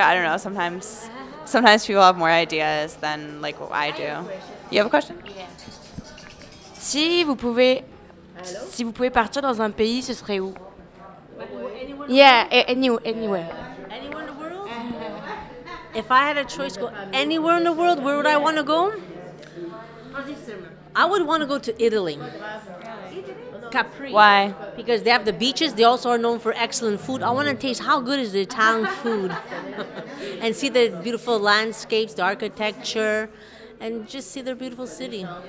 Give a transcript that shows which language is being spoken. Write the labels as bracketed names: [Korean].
[English] I don't know, sometimes people have more ideas than like what I do. You have a question? [French] Si vous pouvez partir dans un pays, ce serait où? [English] Anywhere. Anywhere in the world? If I had a choice, go anywhere in the world, where would I want to go? I would want to go to Italy. Capri. Why? Because they have the beaches. They also are known for excellent food. I want to taste how good is the Italian food. And see the beautiful landscapes, the architecture, and just see their beautiful city.